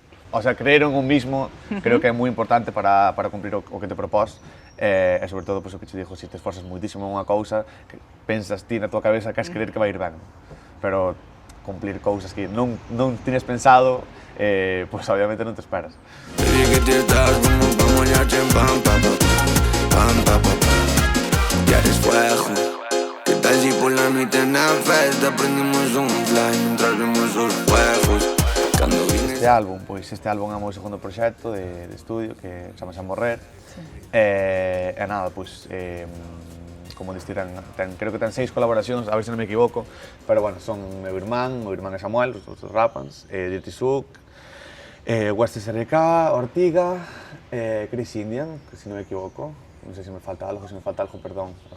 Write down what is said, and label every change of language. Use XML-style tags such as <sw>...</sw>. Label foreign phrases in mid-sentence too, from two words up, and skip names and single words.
<es>O sea, creer en un mismo</es> <gl>creo que é moi importante para cumprir o que te propós e sobre todo, pues, o que te digo, se te esforzas moitísimo en unha cousa, pensas ti na tua cabeza que has creer que vai ir ben, pero cumplir cousas que non tienes pensado, pues obviamente non te esperas.</gl> <es>Baby, que te estás como pa' moñarte en pam, pam, pam, pam, pam, pam. Ya eres fuego. ¿Qué tal si por la noche en la festa prendimos un fly mientras vemos los juegos?</es> <gl>Este álbum, pois, pois este álbum é o meu segundo proxecto de estudio que chamase A Morrer. E nada, pois, como diste, creo que ten 6 colaboracións, a ver se non me equivoco, pero bueno, son meu irmán é Samuel, os outros Rapans, Dirty Sook, West SRK, Ortiga, Chris Indian, que se non me equivoco, non sei se me falta algo, perdón.</gl>